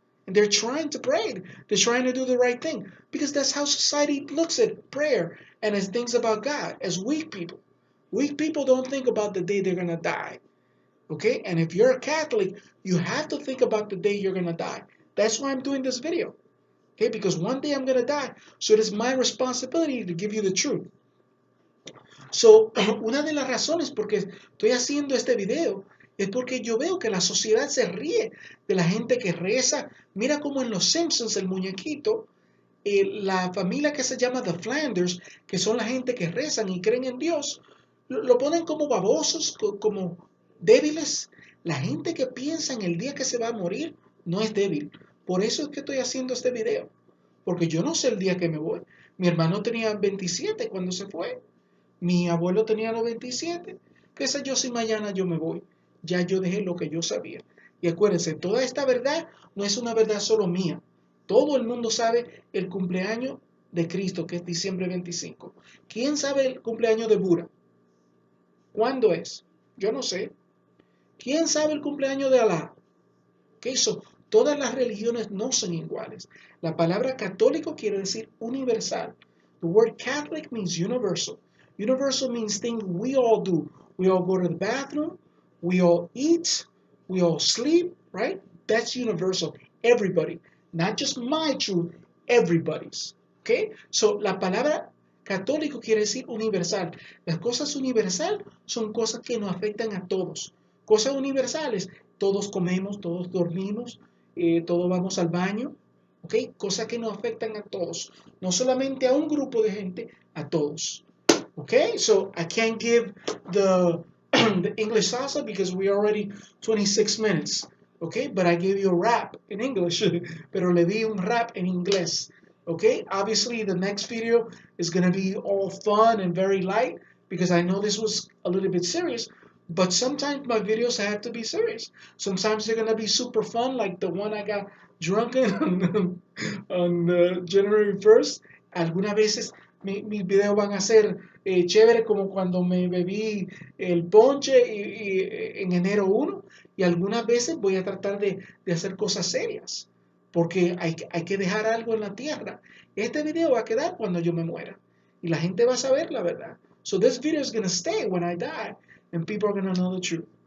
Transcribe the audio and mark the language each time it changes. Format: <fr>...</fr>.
<en>And they're trying to pray. They're trying to do the right thing because that's how society looks at prayer and as things about God, as weak people. Weak people don't think about the day they're going to die. Okay? And if you're a Catholic, you have to think about the day you're going to die. That's why I'm doing this video. Okay? Because one day I'm going to die. So it is my responsibility to give you the truth.</en> <es>So, una de las razones por que estoy haciendo este video es porque yo veo que la sociedad se ríe de la gente que reza. Mira como en Los Simpsons, el muñequito, la familia que se llama The Flanders, que son la gente que rezan y creen en Dios, lo ponen como babosos, como débiles. La gente que piensa en el día que se va a morir no es débil. Por eso es que estoy haciendo este video. Porque yo no sé el día que me voy. Mi hermano tenía 27 cuando se fue. Mi abuelo tenía 97. ¿Qué sé yo si mañana yo me voy? Ya yo dejé lo que yo sabía. Y acuérdense, toda esta verdad no es una verdad solo mía. Todo el mundo sabe el cumpleaños de Cristo, que es diciembre 25. ¿Quién sabe el cumpleaños de Buda? ¿Cuándo es? Yo no sé. ¿Quién sabe el cumpleaños de Alá? ¿Qué hizo? Todas las religiones no son iguales. La palabra católico quiere decir universal.</es> <en>The word Catholic means universal. Universal means things we all do. We all go to the bathroom. We all eat. We all sleep, right? That's universal. Everybody. Not just my truth, everybody's. Okay?</en> <es>So, la palabra católico quiere decir universal. Las cosas universal son cosas que nos afectan a todos. Cosas universales, todos comemos, todos dormimos, todos vamos al baño, ¿ok? Cosas que nos afectan a todos, no solamente a un grupo de gente, a todos, ¿ok?</es> <en>So I can't give the, the English salsa because we already 26 minutes, ¿ok? But I gave you a rap in English,</en> <es>pero le di un rap en inglés,</es> <en>¿ok? Obviously the next video is going to be all fun and very light because I know this was a little bit serious. But sometimes my videos have to be serious. Sometimes they're gonna be super fun, like the one I got drunk in on January 1st.</en> <es>Algunas veces mis videos van a ser chévere, como cuando me bebí el ponche en enero 1. Y algunas veces voy a tratar de hacer cosas serias, porque hay que dejar algo en la tierra. Este video va a quedar cuando yo me muera. Y la gente va a saber la verdad.</es> <en>So this video is gonna stay when I die. And people are going to know the truth.</en>